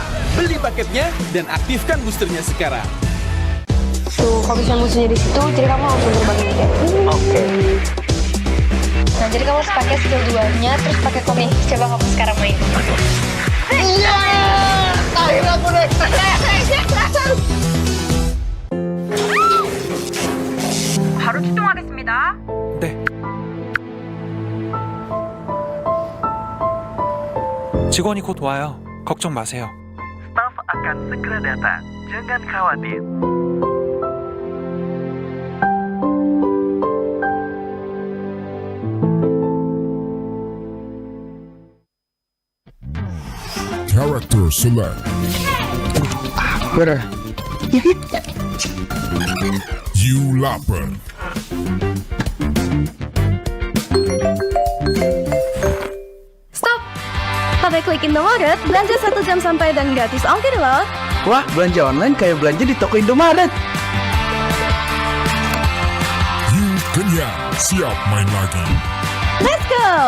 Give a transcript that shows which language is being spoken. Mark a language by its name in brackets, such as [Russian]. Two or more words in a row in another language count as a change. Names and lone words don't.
[Indonesian] Beli paketnya dan aktifkan boosternya sekarang. Tuh, kalau misalnya musuhnya di situ, jadi kamu langsung terbang gitu. Oke. Nah, jadi kamu harus pakai skill 2-nya, terus pakai komik. Coba kamu sekarang main. Iya, akhirnya aku naik. [Korean] 바로 출동하겠습니다. 네. 직원이 곧 와요. 걱정 마세요. [Indonesian] Staf akan segera datang. Jangan khawatir. [English] Character select. [Indonesian] Bener. You lapper. Stop! Pakai klik Indomaret, belanja 1 jam sampai dan gratis ongkir loh. Wah, belanja online kayak belanja di toko Indomaret. You kenyang. Siap main lagi. [English] Let's go!